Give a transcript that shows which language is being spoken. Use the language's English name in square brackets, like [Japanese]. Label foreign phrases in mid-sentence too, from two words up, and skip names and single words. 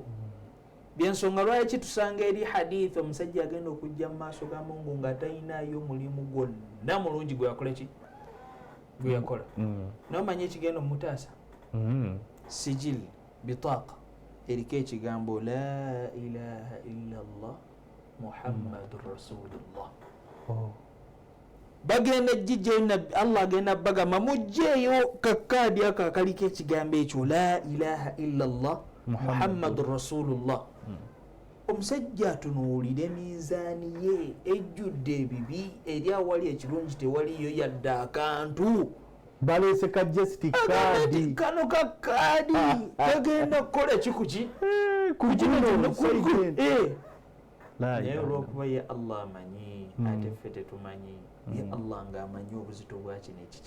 [Ganda] Byensonga lwaki tusanga eri hadithi omusajja agenda okujja mu maaso ga Mungu nga talinayo mulimu gwonna mulungi gwe yakola ki? Gwe yakola. N'omanyi ekigenda omutaasa? [Arabic] سجل، بطاقة, [Ganda] eriko ekigambo [Arabic] لا إله إلا الله محمد رسول الله. [Ganda] Bagenda jijja Allah agenda bagamba mujjeeyo kakaadi ako akaliko ekigambo ekyo [Arabic] لا إله إلا الله محمد رسول الله. [Ganda] Omusajja atunuulira emizaani ye ejjudde ebibi, eri awali ekirungi tewaliyo yadde akantu. Baleese ka just kaadi, kano ka kaadi kagenda kukola ki ku ki? naye olwokuba ye Allah amanyi ate ffe tetumanyi ye Allah ng'amanyi obuzito bwa kino ekiki